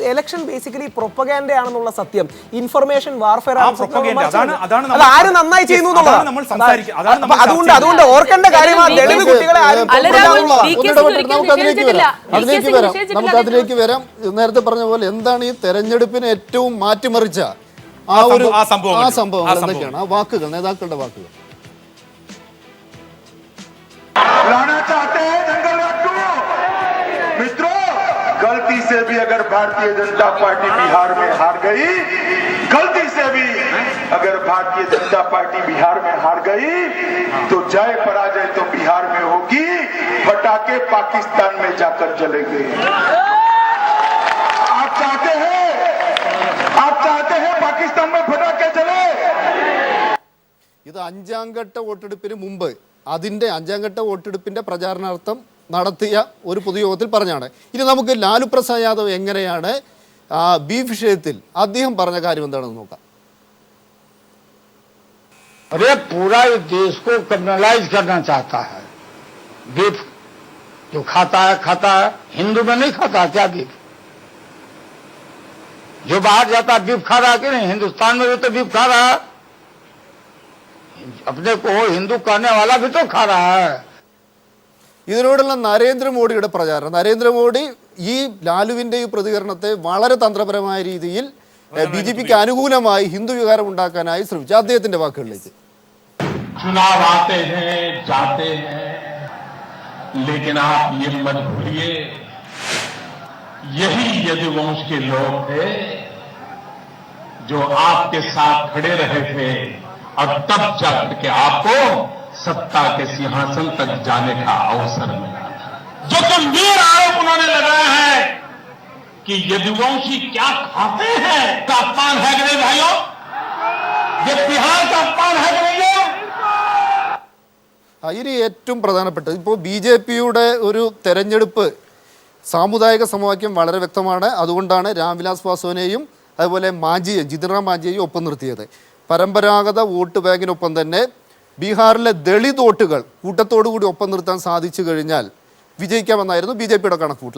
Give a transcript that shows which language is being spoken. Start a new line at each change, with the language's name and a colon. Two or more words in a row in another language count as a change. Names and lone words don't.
Malayalam: ഇലക്ഷൻ ബേസിക്കലി പ്രൊപ്പഗാൻഡ ആണെന്നുള്ള സത്യം,
English: information warfare
Malayalam: ആര് നന്നായി ചെയ്യുന്നു എന്നുള്ളതാണ്. അതുകൊണ്ട് ഓർക്കേണ്ട കാര്യമാണ് ദളിത് കുട്ടികളെ അതിലേക്ക് വരാം. നേരത്തെ പറഞ്ഞ പോലെ എന്താണ് ഈ തെരഞ്ഞെടുപ്പിനെ ഏറ്റവും മാറ്റിമറിച്ച ആ സംഭവം എന്തൊക്കെയാണ്? ആ വാക്കുകൾ, നേതാക്കളുടെ വാക്കുകൾ.
Hindi: लाना चाहते हैं जंगल राज को मित्रों, गलती से भी अगर भारतीय जनता पार्टी बिहार में हार गई, गलती से भी अगर भारतीय जनता पार्टी बिहार में हार गई तो जय पराजय तो बिहार में होगी, पटाखे पाकिस्तान में जाकर जलेंगे। आप चाहते हैं पाकिस्तान में पटाखे जले?
Malayalam: ഇത് 5ാം ഘട്ട വോട്ടെടുപ്പിന് മുമ്പ് അതിൻ്റെ 5ാം ഘട്ട വോട്ടെടുപ്പിൻ്റെ പ്രചാരണാർത്ഥം നടത്തിയ ഒരു പൊതുയോഗത്തിൽ പറഞ്ഞാണ്. ഇനി നമുക്ക് ലാലു പ്രസാദ് യാദവ് എങ്ങനെയാണ് ബീഫ് വിഷയത്തിൽ അദ്ദേഹം പറഞ്ഞ കാര്യം എന്താണെന്ന് നോക്കാം.
Hindi: अरे पूरा देश को क्रिमिनलाइज करना चाहता है। बीफ जो खाता है, हिंदू में नहीं खाता क्या बीफ? जो बाहर जाता है बीफ खा रहा है कि नहीं? हिंदुस्तान में भी तो बीफ खा रहा है, अपने को हिंदू कहने वाला भी तो खा रहा है.
Malayalam: ഇതിനോടുള്ള നരേന്ദ്രമോദിയുടെ പ്രചാരണം, നരേന്ദ്രമോദി ഈ ലാലുവിൻ്റെ ഈ പ്രതികരണത്തെ വളരെ തന്ത്രപരമായ രീതിയിൽ BJPക്ക് അനുകൂലമായി ഹിന്ദു വികാരം ഉണ്ടാക്കാനായി ശ്രമിച്ചു. അദ്ദേഹത്തിന്റെ വാക്കുകളിലേക്ക്.
Hindi: चुनाव आते हैं जाते हैं, लेकिन आप ये मत भूलिए, यही यदुवंश के लोग थे जो आपके साथ खड़े रहे थे, और तब जाकर के आपको सत्ता के सिंहासन तक जाने का अवसर मिला था। जो गंभीर आरोप उन्होंने लगाया है कि यदुवंशी क्या खाते हैं, का अपमान है कि नहीं भाइयों? ये बिहार का अपमान है कि नहीं?
Malayalam: ഇനി ഏറ്റവും പ്രധാനപ്പെട്ടത് ഇപ്പോൾ BJPയുടെ ഒരു തെരഞ്ഞെടുപ്പ് സാമുദായിക സമവാക്യം വളരെ വ്യക്തമാണ്. അതുകൊണ്ടാണ് രാംവിലാസ് പാസ്വാനെയും അതുപോലെ ജിതിൻറാം മാഞ്ചിയെയും ഒപ്പം നിർത്തിയത്. പരമ്പരാഗത വോട്ട് ബാങ്കിനൊപ്പം തന്നെ ബീഹാറിലെ ദളിത് വോട്ടുകൾ കൂട്ടത്തോടുകൂടി ഒപ്പം നിർത്താൻ സാധിച്ചു കഴിഞ്ഞാൽ വിജയിക്കാമെന്നായിരുന്നു BJPയുടെ കണക്കുകൂട്ടൽ.